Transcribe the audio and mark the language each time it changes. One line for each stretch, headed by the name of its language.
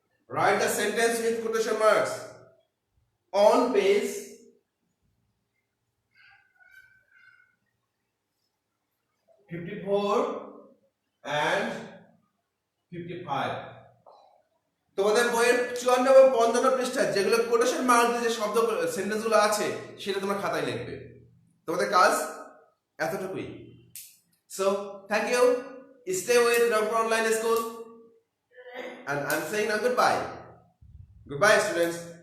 English: Write the sentence with quotation marks on page 54 and 55.
Bangla: তোমাদের বইয়ের 54 এবং 55 পৃষ্ঠায় যেগুলো কোটেশন মার্ক দিয়ে যে শব্দ সেন্টেন্সগুলো আছে সেটা তোমরা খাতায় লিখবে। তোমাদের কাজ এতটুকুই।
English: So thank you. Stay with Ratan Online School and I'm saying now goodbye. Goodbye students.